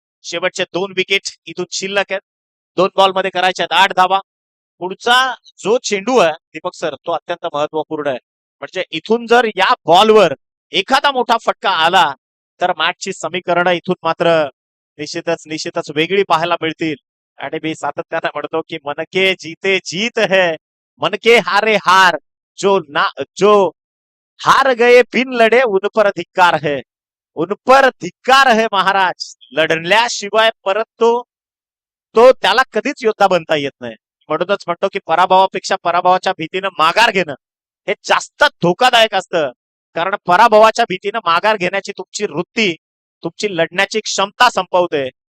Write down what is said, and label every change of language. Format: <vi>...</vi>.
<mr>शेवटचे 2 विकेट इथून शिल्लक आहेत. 2 बॉलमध्ये करायच्या आहेत 8 धावा. पुढचा जो चेंडू आहे दीपक सर, तो अत्यंत महत्वपूर्ण आहे. म्हणजे इथून जर या बॉलवर एखादा मोठा फटका आला तर मॅचची समीकरणं इथून मात्र निश्चितच वेगळी पाहायला मिळतील. आणि मी सातत्याने म्हणतो की</mr> <hi>मन के जीते जीत है, मन के हारे हार, जो हार गए बिन लढे उन पर धिक्कार है, उन पर धिक्कार है महाराज.</hi> <mr>लढल्याशिवाय परत तो त्याला कधीच योद्धा बनता येत नाही. म्हणूनच म्हणतो की पराभवापेक्षा पराभवाच्या भीतीनं माघार घेणं हे जास्त धोकादायक असतं. कारण पराभवाच्या भीतीनं माघार घेण्याची तुमची वृत्ती, तुमची लढण्याची क्षमता संपवते.</mr>